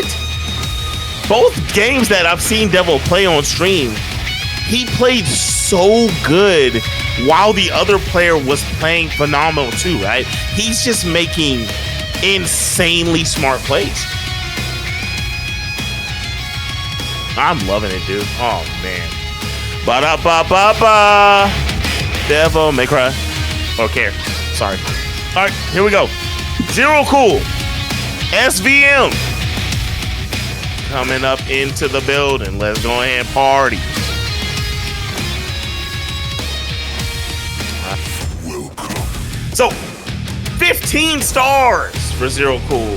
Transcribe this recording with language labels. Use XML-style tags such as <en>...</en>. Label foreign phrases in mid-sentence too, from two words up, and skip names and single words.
<en>Both games that I've seen Devil play on stream, he played so good while the other player was playing phenomenal too, right? He's just making insanely smart plays. I'm loving it, dude. Oh, man. Ba-da-ba-ba-ba. Devil may cry or care. Sorry. All right, here we go. Zero Cool. SVM. Coming up into the building. Let's go ahead and party. So, 15 stars for Zero Cool.</en>